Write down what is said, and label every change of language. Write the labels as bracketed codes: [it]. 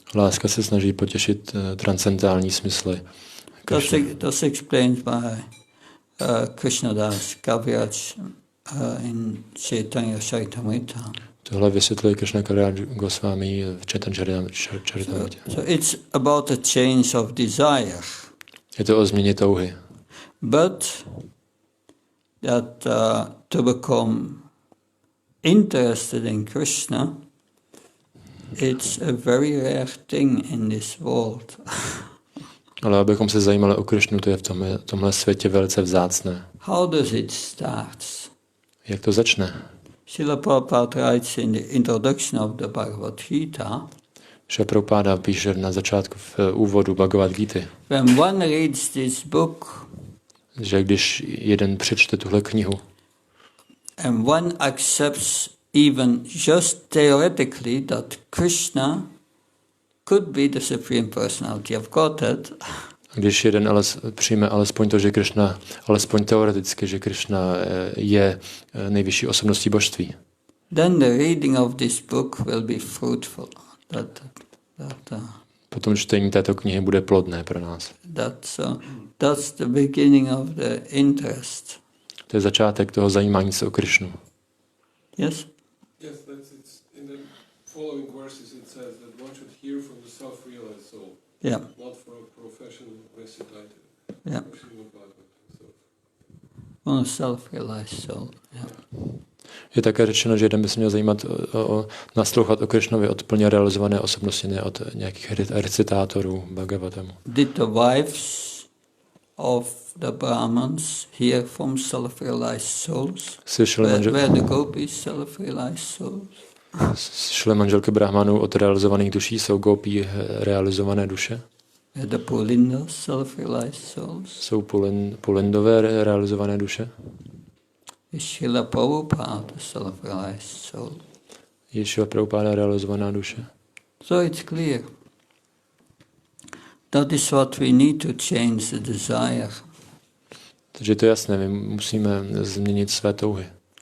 [cs] Láska se snaží potěšit transcendentální smysly Krishny. [en] That's explained by Krishnadas Kaviraj in Chaitanya Charitamrita. [cs] Tohle vysvětluje Krishna Kaviraj Goswami v Chaitanya Charitamrita. [en] So it's about a change of desire. [cs] Je to o změně touhy. [en] But that to become interested in Krishna, it's a very rare thing in this world. [cs] Ale abychom se zajímali o Krišnu, to je v tomhle světě velice vzácné. [en] How does it start? [cs] Jak to začne? [en] Srila Prabhupada writes in the introduction of the Bhagavad Gita, [cs] Šrila Prabhupada píše na začátku v úvodu Bhagavad Gity, [en] when one reads this book, [cs] že když jeden přečte tuhle knihu [en] and one accepts even just theoretically that Krishna could be the Supreme Personality of Godhead, [cs] když jeden přijme alespoň to, že Krišna, alespoň teoreticky, že Krišna je nejvyšší osobností božství, [en] then the reading of this book will be fruitful. [cs] potom čtení této knihy bude plodné pro nás. [en] That's the beginning of the interest. [cs] To je začátek toho zajímání se o Krišnu. [en] Yes? Yes, that's it. In the following verses it says that one should hear from the self-realized soul, Yeah. not from a professional recitator. Yeah. On a self-realized soul. Yeah. [cs] Je také řečeno, že jeden by se měl zajímat naslouchat o Krišnovi od plně realizované osobnosti, ne od nějakých recitátorů Bhagavatamu. [en] Did the wives of the Brahmins hear from self-realized souls? Were the gopis self-realized souls? [cs] Šly manželky Brahmanů od realizovaných duší, jsou gopí realizované duše? [en] Were the Pulindas self-realized souls? [cs] Jsou pulindové realizované duše? [en] Is Srila Prabhupada self-realized soul? [cs] Je Srila Prabhupada realizovaná duše? [en] So it's clear. That is what we need to change the desire. [cs] Takže to je jasné, my musíme změnit své touhy.